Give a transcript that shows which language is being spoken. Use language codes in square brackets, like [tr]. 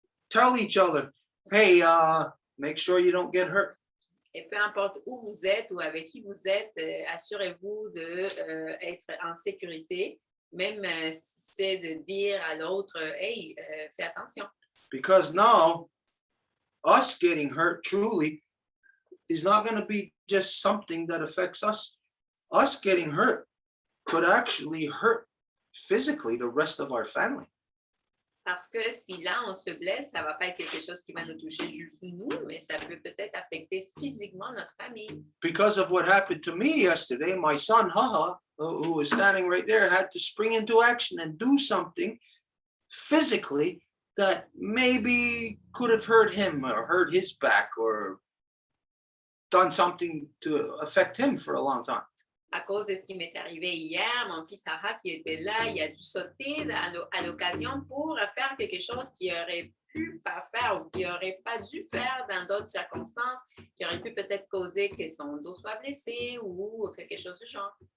[en] Tell each other, hey, make sure you don't get hurt. [fr] Et peu importe où vous êtes ou avec qui vous êtes, assurez-vous d'être en sécurité, même c'est de dire à l'autre, hey, fais attention. [en] Because now, us getting hurt truly is not going to be just something that affects us. Us getting hurt could actually hurt physically the rest of our family. [fr] Parce que si là, on se blesse, ça ne va pas être quelque chose qui va nous toucher juste nous, mais ça peut peut-être affecter physiquement notre famille. [en] Because of what happened to me yesterday, my son, Haha, who was standing right there, had to spring into action and do something physically that maybe could have hurt him or hurt his back or done something to affect him for a long time. [fr] À cause de ce qui m'est arrivé hier, mon fils Sarah qui était là, il a dû sauter à l'occasion pour faire quelque chose qu'il aurait pu pas faire ou qu'il n'aurait pas dû faire dans d'autres circonstances, qui aurait pu peut-être causer que son dos soit blessé ou quelque chose du genre.